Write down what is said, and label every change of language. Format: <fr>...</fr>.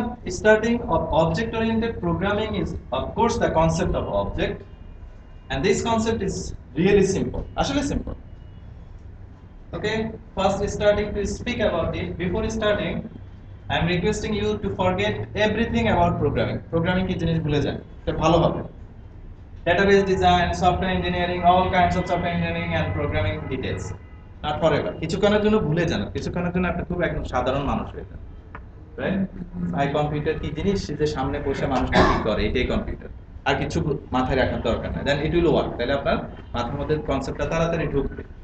<en>Starting of object-oriented programming is of course the concept of object, and this concept is really simple. Actually simple. Okay, first starting to speak about it. Before starting, I am requesting you to forget everything about programming.</en> <bn>Programming কি জিনিস ভুলে যান, এটা ভালো হবে।</bn> <en>Database design, software engineering, all kinds of software engineering and programming details. Not forever.</en> <bn>কিছুক্ষণের জন্য ভুলে যান, কিছুক্ষণের জন্য আপনি খুব একদম সাধারণ মানুষ হয়ে যান। রাইট? আই কম্পিউটার কি জিনিস, যে সামনে বসে মানুষ কি করে, এটাই কম্পিউটার। আর কিছু মাথায় রাখার দরকার নাই,</bn> <en>Then it will work.</en> <bn>তাহলে আপনার মাথার মধ্যে কনসেপ্টটা তাড়াতাড়ি ঢুকবে।</bn>